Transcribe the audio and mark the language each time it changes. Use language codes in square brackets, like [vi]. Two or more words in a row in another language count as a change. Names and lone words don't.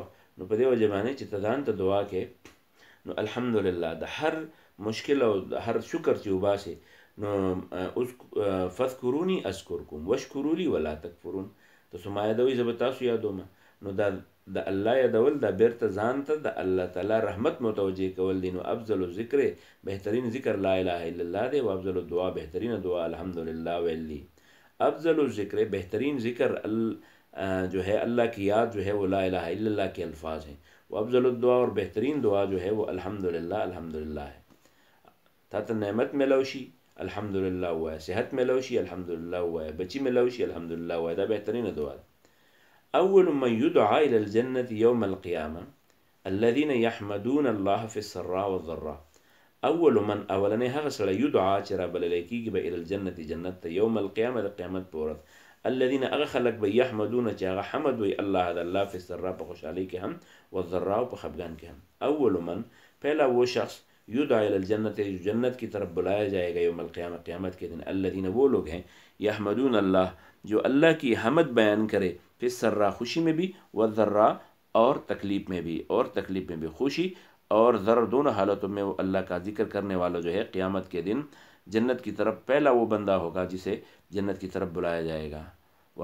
[ps] نو په دې وجه باندې چې ته ځان ته دعا کې نو الحمدلله د هر مشکل او د هر شکر چې وباسې نو [ar] فذکرونی اذکرکم واشکروا لی ولا تکفرون. [ps] تاسو ما یادوئ زه به تاسو یادوم. نو دا د الله یادول دا بیرته ځان ته د الله تعالی رحمت متوجه کول دي. نو [ar] افضل الذکر [ps] بهترین ذکر [ar] لا اله الا الله [ps] دی، او [ar] افضل الدعا [ps] بهترین دعا الحمدلله ویل دی. [ar] افضل الذکر [ur] بهترین ذکر جو ہے اللہ کی یاد جو ہے وہ [ar] لا الہ الا اللہ [ur] کے الفاظ ہیں. وہ [ar] افضل الدعا [ur] اور بہترین دعا جو ہے وہ الحمدللہ الحمدللہ ہے. [ps] تا ته نعمت ملوشي [ur] الحمدللہ ہوا ہے، [ps] صحت ملوشي [ur] الحمدللہ ہوا ہے، [ps] بچی ملوشي [ur] الحمدللہ ہوا ہے. دا بہترین دعا ہے. [ar] اول من يدعى الى الجنة يوم القيامة الذين يحمدون الله في السراء والضراء. اول من [ps] اولنی هغه سړی يدعى چې را بللی کېږي به [ar] الى الجنة [ps] جنت ته [ar] یوم القیامة [ps] د قیامت په ورځ. الذين هغه خلک به یحمدون چې هغه حمد وي الله د الله [ar] في السراء [ps] په خوشحالۍ کې هم والضراء په خفګان کې هم. [ar] اول من [ur] پہلا وہ شخص [ar] یدعى الى الجنة [ur] جنت کی طرف بلایا جائے گا [ar] یوم القیامة [ur] قیامت کے دن. الذين وہ لوگ ہیں [ar] یحمدون اللہ [ur] جو اللہ کی حمد بیان کرے [ar] فی السراء [ur] خوشی میں بھی والضراء اور تکلیف میں بھی، اور تکلیف میں بھی خوشی اور ضرر دونوں حالتوں میں وہ اللہ کا ذکر کرنے والا جو ہے قیامت کے دن جنت کی طرف پہلا وہ بندہ ہوگا جسے جنت کی طرف بلایا جائے گا.